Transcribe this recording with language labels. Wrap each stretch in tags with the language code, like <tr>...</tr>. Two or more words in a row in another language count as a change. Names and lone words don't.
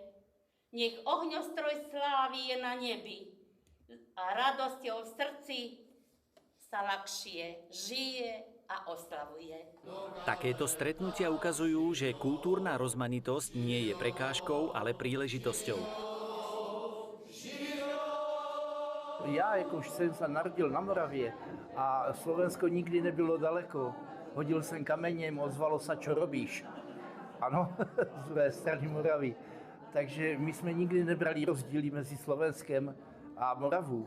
<sk>Nech ohňostroj slávy je na nebi a radosťou v srdci sa ľahšie žije a oslavuje. Takéto stretnutia ukazujú, že kultúrna rozmanitosť nie je prekážkou, ale príležitosťou.</sk> <cs>Já jakož jsem se narodil na Moravě a Slovensko nikdy nebylo daleko. Hodil jsem kamenem, ozvalo se,</cs> <sk>čo robíš.</sk> <cs>Ano, z druhé strany Moravy. Takže my jsme nikdy nebrali rozdíly mezi Slovenskem a Moravou.</cs>